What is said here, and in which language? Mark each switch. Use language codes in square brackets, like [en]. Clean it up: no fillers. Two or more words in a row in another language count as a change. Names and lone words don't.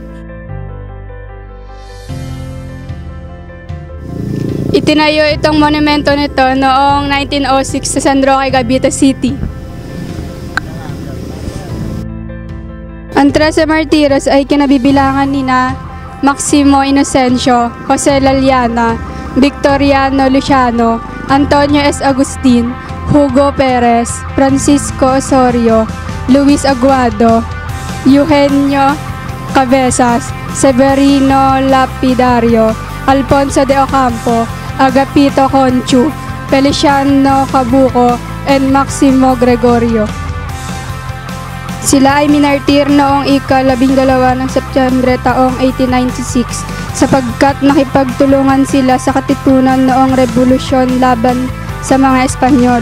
[tl] Itinayo itong monumento nito noong 1906 sa San Roque, Cavite City. Ang 13 Martires ay kinabibilangan nina Maximo Inocencio, Jose Laliana, Victoriano Luciano, Antonio S. Agustin, Hugo Perez, Francisco Osorio, Luis Aguado, Eugenio Cabezas, Severino Lapidario, Alfonso de Ocampo, Agapito Conchu, Feliciano Cabuco, and Maximo Gregorio. Sila ay minartir noong ika-12 ng Setyembre taong 1896 sapagkat nakipagtulungan sila sa katipunan noong revolusyon laban sa mga Espanyol.